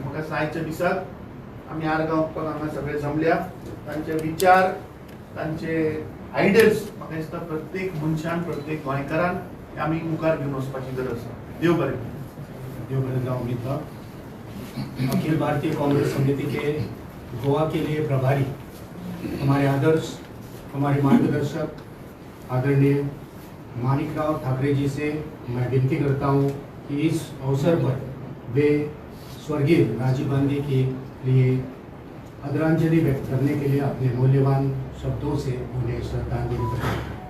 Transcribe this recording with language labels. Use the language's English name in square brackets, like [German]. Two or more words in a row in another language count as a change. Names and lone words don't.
[Konkani] म्हाका आयच्या दिसाक आमी आरगांव हांगा सगळे जमल्या, तांचे विचार, तांचे आयडियल्स म्हाका दिसता प्रत्येक मनशान, प्रत्येक गोंयकारान आमी मुखार घेवन वचपाची गरज आसा. देव बरें. देव बरें जावं मित्र. [Hindi] अखिल भारतीय कांग्रेस समिति के गोवा के लिए प्रभारी हमारे आदर्श, हमारे मार्गदर्शक आदरणीय मानिकराव ठाकरे जी से मैं विनती करता हूँ कि इस अवसर पर वे स्वर्गीय राजीव गांधी के लिए आदरांजलि व्यक्त करने के लिए अपने मूल्यवान शब्दों से उन्हें श्रद्धांजलि करें.